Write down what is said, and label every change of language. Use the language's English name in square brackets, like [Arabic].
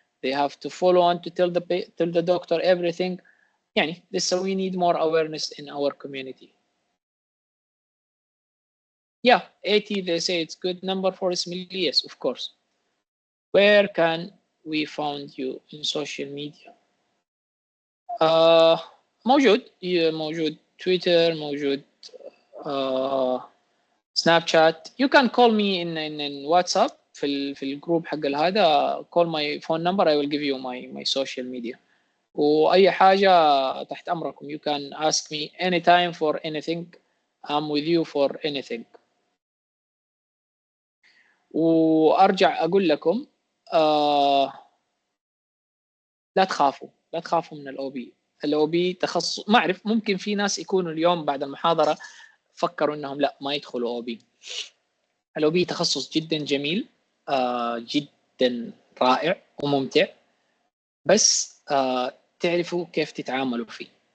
[English] They have to follow on to tell the doctor everything. Yani, this we need more awareness in our community. Yeah, 80, they say it's good number for Ismaili. Yes, of course. Where can we find you in social media? [Arabic] موجود تويتر، موجود سناب شات. [English] You can call me in WhatsApp [Arabic] في الجروب حق هذا. [English] Call my phone number, I will give you my social media. [Arabic] وأي حاجة تحت أمركم. [English] You can ask me anytime for anything. I'm with you for anything. [Arabic] وأرجع أقول لكم لا تخافوا من الأو بي تخصص. ما أعرف، ممكن في ناس يكونوا اليوم بعد المحاضرة فكروا إنهم لا ما يدخلوا أو بي. الأو بي تخصص جدا جميل، جدا رائع وممتع، بس تعرفوا كيف تتعاملوا فيه.